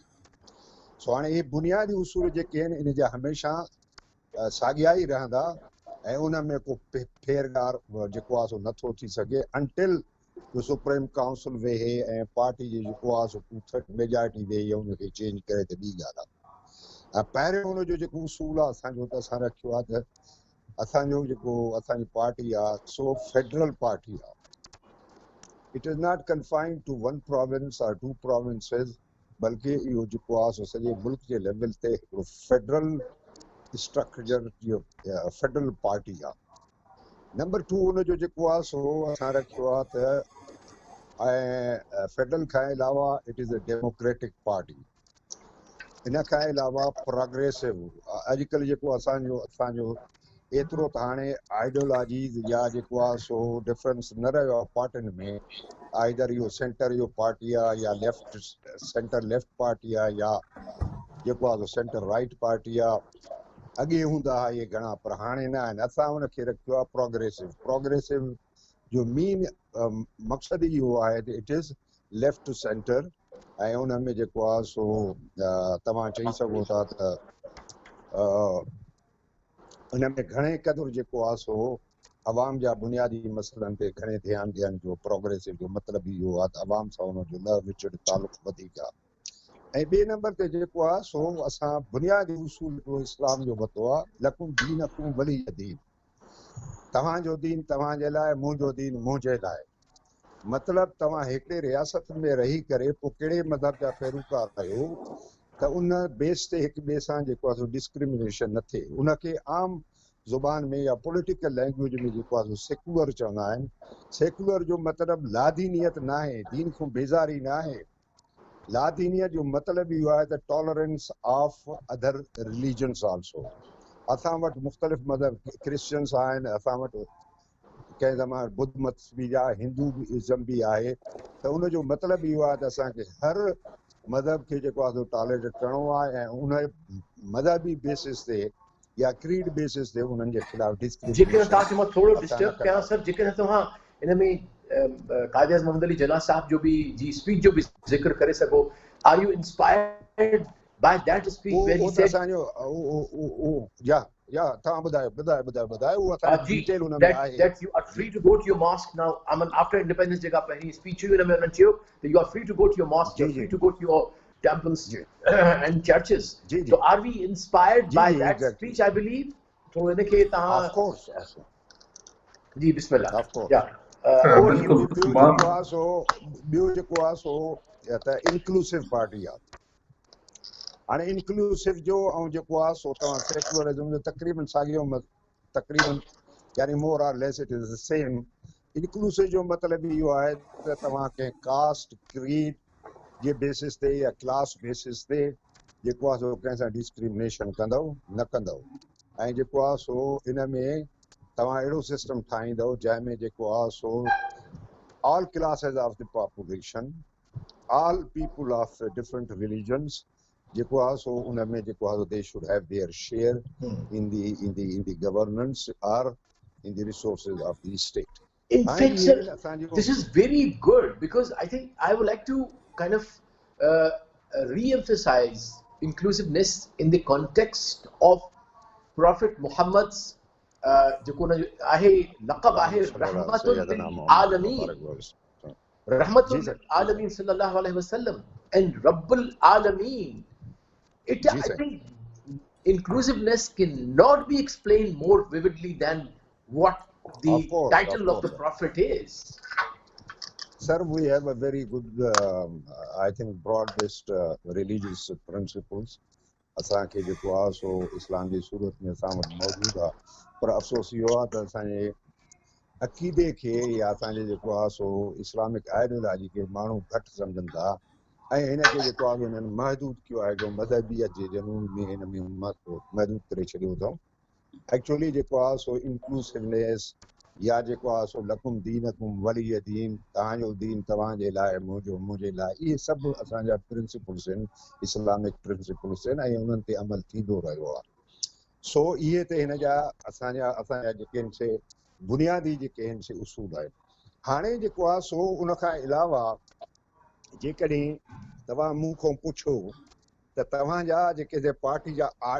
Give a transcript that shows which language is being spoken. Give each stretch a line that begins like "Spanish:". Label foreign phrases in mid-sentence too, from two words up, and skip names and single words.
Sindhi: सो हाणे इहे बुनियादी उसूल जेके आहिनि इन जा हमेशह साॻिया ई रहंदा ऐं उन में को फेरगार जेको आहे सो नथो थी सघे अनटिल जो
English: Supreme Council
Sindhi: वेहे ऐं पार्टी जी जेको आहे सो मेजॉरिटी वेही उनखे चेंज करे त ॿी ॻाल्हि आहे। पहिरियों उनजो जेको उसूल आहे असांजो त असां रखियो आहे त असांजो जेको असांजी पार्टी आहे सो
English: federal party
Sindhi: आहे।
English: It is not confined to one province or two provinces,
Sindhi: बल्कि इहो जेको आहे सो सॼे मुल्क जे लेवल ते हिकिड़ो
English: federal structure
Sindhi: जो
English: federal party
Sindhi: आहे। नंबर 2 उनजो जेको आहे सो असां रखियो आहे त ऐं फेडरल खां अलावा
English: it is a democratic party.
Sindhi: इन खां अलावा प्रोग्रेसिव, अॼुकल्ह जेको असांजो एतिरो त हाणे आइडियोलॉजीज़ या जेको आहे सो डिफरेंस न रहियो आहे पार्टियुनि में, आइदर इहो सेंटर जो पार्टी आहे या
English: centre left party
Sindhi: आहे या जेको आहे सो
English: centre right party
Sindhi: आहे। अॻे हूंदा हुआ इहे घणा, पर हाणे न आहिनि। असां उनखे रखियो आहे प्रोग्रेसिव जो मेन मक़सदु इहो आहे त
English: it is left to centre,
Sindhi: ऐं उन में जेको आहे सो तव्हां चई सघो था त उन में घणे क़दुरु जेको आहे सो अवाम जा बुनियादी मसइलनि ते घणे ध्यानु ॾियण जो प्रोग्रेसिव जो मतिलबु इहो आहे त अवाम सां उनजो न विचड़ तालुक़ु वधीक आहे। ऐं ॿिए नंबर ते जेको आहे सो असां बुनियादी उसूल हिकिड़ो इस्लाम जो वरितो आहे,
Arabic: لكم دينكم ولي دين,
Sindhi: तव्हांजो दीन तव्हांजे लाइ, मुंहिंजो दीन मुंहिंजे लाइ। मतिलबु तव्हां हिकिड़े रियासत में रही करे पोइ कहिड़े मज़हब जा पैरोकार आहियो त उन बेस ते हिक ॿिए सां जेको आहे सो डिस्क्रिमिनेशन न थिए। उनखे आम ज़ुबान में या
English: political language
Sindhi: में जेको आहे सो सेकुलर चवंदा आहिनि। सेकुलर जो मतिलबु लादीनियत न आहे, दीन खां बेज़ारी न आहे, लादीनियत जो मतिलबु इहो आहे त
English: tolerance of other religions also.
Sindhi: असां वटि मुख़्तलिफ़ मज़हब क्रिश्चियंस आहिनि, असां वटि कंहिं ज़माने बुद्ध मत बि आहे, हिंदूइज़म बि आहे. त उनजो मतिलबु इहो आहे त असांखे हर मज़हब खे जेको आहे टॉलरेट करिणो आहे ऐं उन मज़हबी बेसिस ते या
English: creed basis
Sindhi: ते उन्हनि जे ख़िलाफ़ जेकॾहिं डिस्क्रिमिनेशन तव्हांखे मां थोरो असां न डिस्टर्ब कयां कंदासीं. सर, जेकॾहिं तव्हां इन में कायद अज़म मोहम्मद अली जना साहब जो भी जी स्पीच जो भी ज़िक्र करे सघो.
English: Are you inspired by that speech where he
Sindhi: उहो त सेड असांजो या तव्हां ॿुधायो उहो असांजो जी डिटेल हुन में आहे.
English: that you are free to go to your mosque now. I mean, after independence
Sindhi: जेका पहिरीं स्पीच हुई हुन में उन्हनि चयो
English: that you are free to go to your mosque, you are free to go to your temples and churches. So are we inspired by that speech? I believe.
Sindhi: तो इनखे तव्हां
English: Of course.
Sindhi: जी बिस्मिल्लाह.
English: Of course.
Sindhi: या और बिल्कुलु ॿियो जेको आहे सो त इंक्लूसिव पार्टी आहे. हाणे इंक्लूसिव जो ऐं जेको आहे सो तव्हां सेकुलरिज़म जो तक़रीबन साॻियो तक़रीबन यानी
English: more or less it is the same.
Sindhi: इंक्लूसिव जो मतिलबु इहो आहे त तव्हां कंहिं
English: caste creed
Sindhi: जे बेसिस ते या
English: class basis
Sindhi: ते जेको आहे सो कंहिं सां डिस्क्रिमिनेशन कंदव न कंदव. ऐं जेको आहे सो इन में तव्हां अहिड़ो सिस्टम ठाहींदव जंहिंमें जेको आहे सो
English: all classes of the population, all people of different religions
Sindhi: जेको आहे सो उन में जेको आहे
English: they should have their share in the governance and in the resources of the state. In fact, sir, this is very good because I think I would like to kind of re-emphasize inclusiveness in the context of Prophet Muhammad's
Sindhi: जेको न आहे लक़ब आहे
Arabic: رحمة للعالمين، رحمة للعالمين صلى الله عليه وسلم
English: and
Arabic: رب العالمين.
English: I think inclusiveness cannot be explained more vividly than what the title of the prophet is. Sir, we have a very good, I think, broad-based religious principles.
Sindhi: असांखे जेको आहे सो इस्लाम जी सूरत में असां वटि मौजूदु आहे, पर अफ़सोस इहो आहे त असांजे अक़ीदे खे या असांजे जेको आहे सो
English: Islamic ideology
Sindhi: खे माण्हू घटि सम्झनि था ऐं हिनखे जेको आहे हिननि महदूद कयो आहे जो मज़हबियत जे जनून में हिन में महदूद करे छॾियो अथऊं. एक्चुअली जेको आहे सो इंक्लूसिवनेस या जेको आहे सो
Arabic: لكم دينكم ولي دين,
Sindhi: तव्हांजो दीन तव्हांजे लाइ, मुंहिंजे लाइ, इहे सभु असांजा प्रिंसिपल्स आहिनि,
English: Islamic principles
Sindhi: आहिनि ऐं उन्हनि ते अमल थींदो रहियो आहे. सो इहे त हिन जा असांजा जेके आहिनि से बुनियादी जेके आहिनि से उसूल आहिनि. हाणे जेको आहे सो उनखां अलावा जेकॾहिं तव्हां मूं खां पुछो त तव्हांजा जेके पार्टी जा